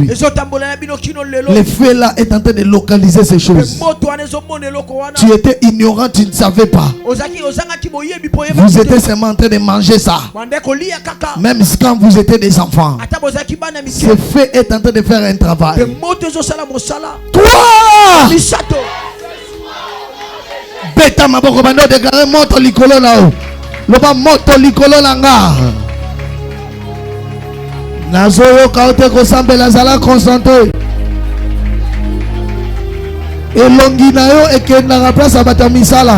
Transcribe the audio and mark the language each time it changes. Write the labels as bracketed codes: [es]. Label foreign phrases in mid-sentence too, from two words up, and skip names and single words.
[fr] Le feu là est en train de localiser ces choses. Tu étais ignorant, tu ne savais pas. Vous étiez seulement en train de manger ça. Même quand vous étiez des enfants. Ce feu est en train de faire un travail. Toi! [ln] Beta maboko bando déclarer moto likolo là. Loba moto likolo langa. Nazoyo kaote ko sambela zala concentré. Elongi na yo ekenda na place abata misala.